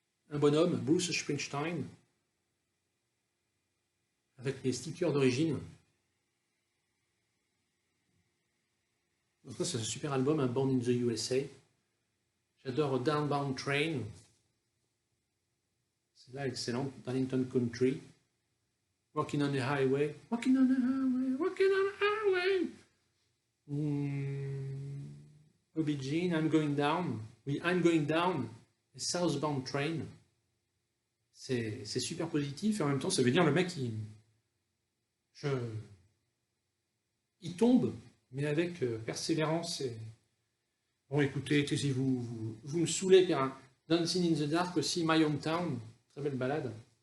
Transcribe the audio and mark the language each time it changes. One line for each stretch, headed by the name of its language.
French: Un bonhomme, Bruce Springsteen, avec les stickers d'origine. Donc ça, c'est un super album, un Born in the USA. J'adore Downbound Train. C'est là excellent. Darlington Country.
English: Walking on the highway, walking on the highway, walking on the highway. Bobby Jean, I'm going down. Oui, I'm going down. A southbound train.
French: C'est super positif et en même temps, ça veut dire le mec, il tombe, mais avec persévérance. Et... Bon, écoutez, taisez-vous, vous me saoulez, car Dancing in the Dark aussi, My Hometown, très belle balade.